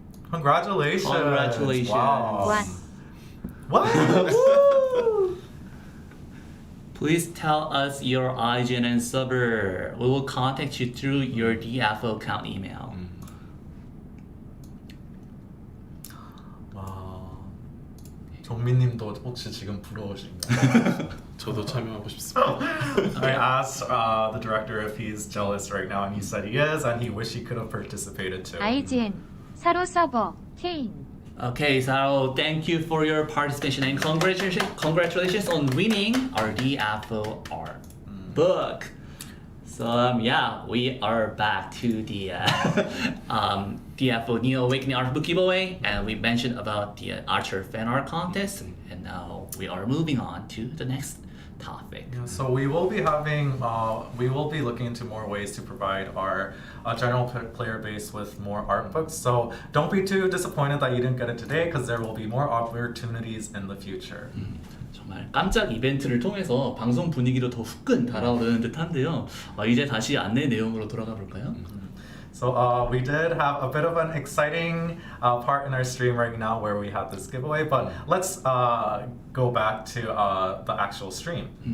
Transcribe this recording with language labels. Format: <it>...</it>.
<en>Congratulations. Congratulations. Wow. What? Woo! Please tell us your IGN server. We will contact you through your DFO account email.</en> <ko>와. 종민님도 혹시 지금 부러우신가요? 저도 참여하고 싶습니다.</ko> <en>I asked the director if he's jealous right now, and he said he is, and he wished he could have participated too.</en> <ko>IGN 사로 서버 케인</ko> <en>Okay, so thank you for your participation and congratulations on winning our DFO art book. So yeah, we are back to the DFO Neo Awakening art book giveaway, and we mentioned about the Archer fan art contest, and now we are moving on to the next topic. Yeah, so we will be looking into more ways to provide our general player base with more art books. So don't be too disappointed that you didn't get it today, because there will be more opportunities in the future.</en> <ko>정말 깜짝 이벤트를 통해서 방송 분위기로 더 후끈 달아오르는 듯한데요. 이제 다시 안내 내용으로 돌아가 볼까요?</ko> <en>So we did have a bit of an exciting part in our stream right now where we had this giveaway, but let's go back to the actual stream.</en>